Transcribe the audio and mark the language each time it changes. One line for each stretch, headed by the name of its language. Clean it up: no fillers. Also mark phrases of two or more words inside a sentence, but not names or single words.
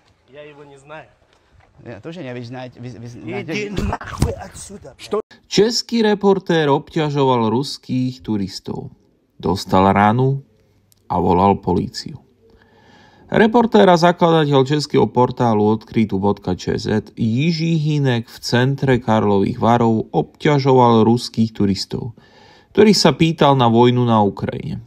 Russian: Я его не знаю.
Czech: To, že nevíš,
Russian: Иди нахуй отсюда.
Slovak: Český reportér obťažoval ruských turistov. Dostal ranu a volal políciu. Reportér a zakladateľ českého portálu odkrytu.cz Jiří Hynek v centre Karlových Varov obťažoval ruských turistov, ktorých sa pýtal na vojnu na Ukrajine.